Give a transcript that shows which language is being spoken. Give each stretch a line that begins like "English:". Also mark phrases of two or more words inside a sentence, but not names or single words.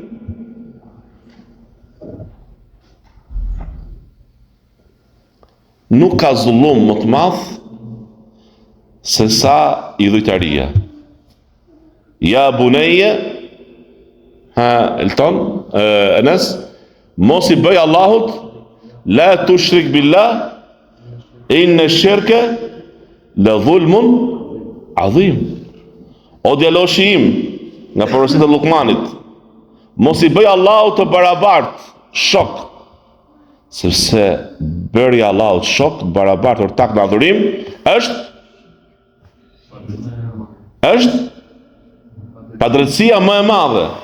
Albanian: Nuk ka zullum më të madh se sa idhujtaria.
Arabic: يا بني,
Albanian: Enes, mos i bëj Allahut,
Arabic: لا تشرك بالله إن الشرك لظلم عظيم.
Albanian: O djaloshi im, nga porositë e Lukmanit, mos i bëj Allahut të barabart shok, sepse bërja Allahut shok, barabart ortak në adhurim, është padrejtësia më e madhe.